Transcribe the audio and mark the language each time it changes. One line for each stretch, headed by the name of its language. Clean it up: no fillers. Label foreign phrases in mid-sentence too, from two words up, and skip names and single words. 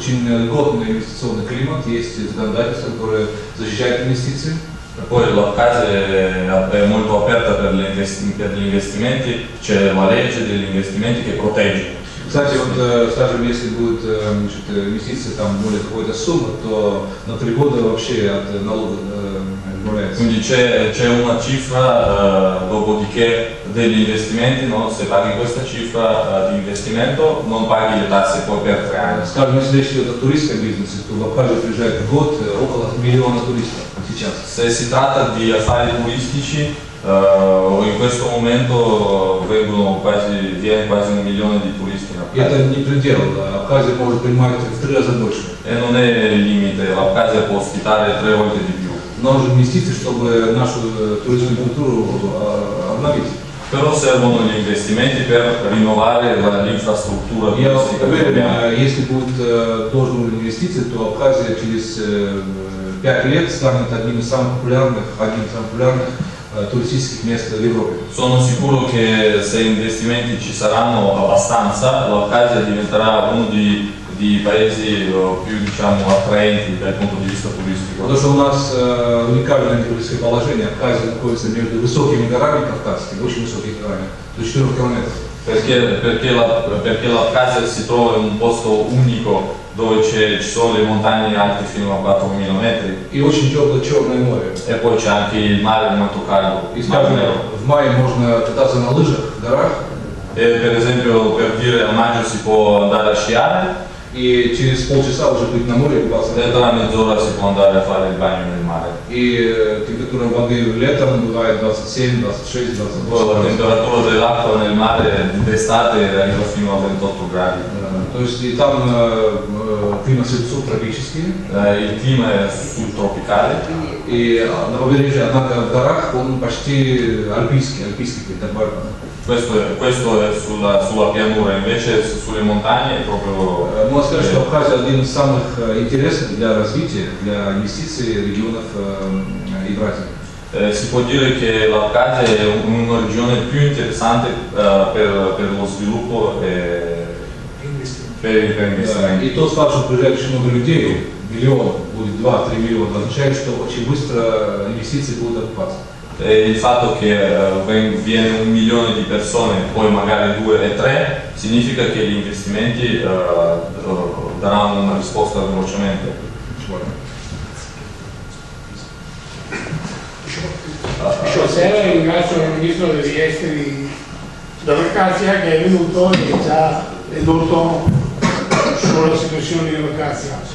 Russian: очень льготный инвестиционный климат, есть законодательство, которое защищает инвестиции.
Italian: Poi l'Abkhazia è molto aperta per gli investimenti, c'è la legge degli investimenti che protegge.
Russian: Кстати, вот, скажем, если будет инвестиции там более какой-то суммы, то на 3 года вообще от налога избавляется.
Italian: Quindi c'è una cifra, dopodiché degli investimenti, no? Se paghi questa cifra di investimento non paghi le tasse poi per 3 anni.
Russian: Скажем, если речь идет о туристском бизнесе, то в Абхазию приезжает в год около 1 миллиона туристов сейчас.
Italian: Se si tratta di affari turistici, in questo momento viene quasi 1 milione di turisti in
Russian: И это
Italian: Abkhazia.
Russian: не предел, Абхазия может принимать в 3 раза больше.
Italian: E non è il limite, l'Abkhazia può ospitare 3 volte di più.
Russian: Нам нужны инвестиции, чтобы нашу туристскую культуру обновить.
Italian: Però servono gli investimenti per rinnovare l'infrastruttura
Russian: Я
Italian: turistica.
Russian: уверен, если будет должен уровень инвестиций, то Абхазия через 5 лет станет одним из самых популярных туристических мест в Европе.
Italian: Sono sicuro che se investimenti ci saranno abbastanza, l'Abkhazia diventerà uno di paesi più, diciamo, attraenti dal punto di vista turistico.
Russian: Потому что у нас уникальное географическое положение. Абхазия находится между высокими горами кавказскими, очень высокими горами, до 4 километров.
Italian: Perché l'Abkhazia si trova in un posto unico dove ci sono le montagne alte fino a 4.000 metri.
Russian: И очень теплое Черное море.
Italian: E poi c'è anche il mare molto caldo.
Russian: И, скажем, в мае можно кататься на лыжах в горах.
Italian: E per esempio, per dire, a maggio si può andare a sciare.
Russian: И через полчаса уже быть на море купаться.
Italian: E tra mezz'ora si può andare a fare il bagno nel mare.
Russian: И температура воды летом бывает 27, 26, 28.
Italian: Poi la temperatura dell'acqua nel mare d'estate arriva fino a 28 gradi.
Russian: То есть и там климат субтропический.
Italian: Il clima è subtropicale.
Russian: И на побережье, однако в горах он почти альпийский климат.
Italian: Questo è sulla pianura, invece sulle montagne è proprio...
Russian: Можно сказать, что Абхазия один из самых интересных для развития, для инвестиций регионов Евразии.
Italian: Si può dire che l'Abkhazia è una regione più interessante per lo sviluppo e per investimenti.
Russian: И тот факт, что приезжает очень много людей, миллион, будет 2-3 миллиона, означает, что очень быстро инвестиции будут окупаться.
Italian: E il fatto che viene 1 milione di persone, poi magari 2 e 3, significa che gli investimenti daranno una risposta velocemente. Stasera ringrazio il Ministro degli Esteri dell'Abkhazia che è venuto e ci ha ridotto sulla situazione in Abkhazia.